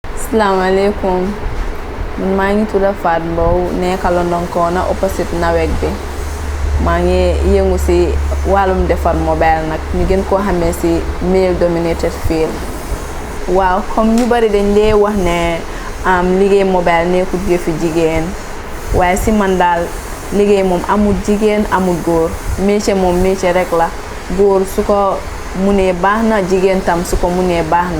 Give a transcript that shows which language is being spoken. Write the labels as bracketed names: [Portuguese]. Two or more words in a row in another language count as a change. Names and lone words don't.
[Wolof] Assalamualaikum. Maa ngi tudd Fatou Mbowe nekk London Corner opposite nawek bi. Maa ngi yëngu ci wàllum defar mobile nag ñu gën koo xamee ci [English] male dominated field. [Wolof] Waaw comme ñu bari dañ dee wax ne liggéey mobile nekkul yëfi jigéen waaye ci man daal liggéey moom amul jigéen amul góor métier moom métier rek la góor su ko munee baax na jigéen tam su ko munee baax na.